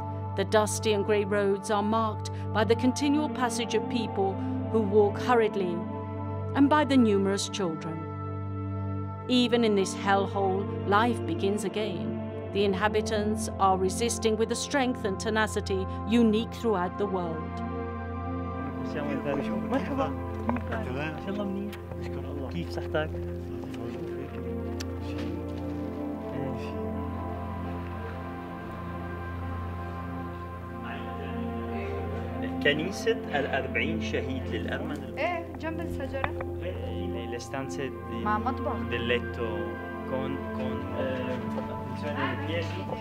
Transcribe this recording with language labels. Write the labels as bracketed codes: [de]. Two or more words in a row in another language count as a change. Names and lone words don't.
[en] The dusty and grey roads are marked by the continual passage of people who walk hurriedly and by the numerous children. Even in this hellhole, life begins again. The inhabitants are resisting with a strength and tenacity unique throughout the world. [ar] مرحبا. تمام. ان شاء الله منيح. نشكر الله. كيف صحتك؟ كنيسة ال40 شهيد للأرمن. ايه جنب الشجرة. [it] Le stanze [ar] مع مطبخ. [it] del letto con funzione piedi.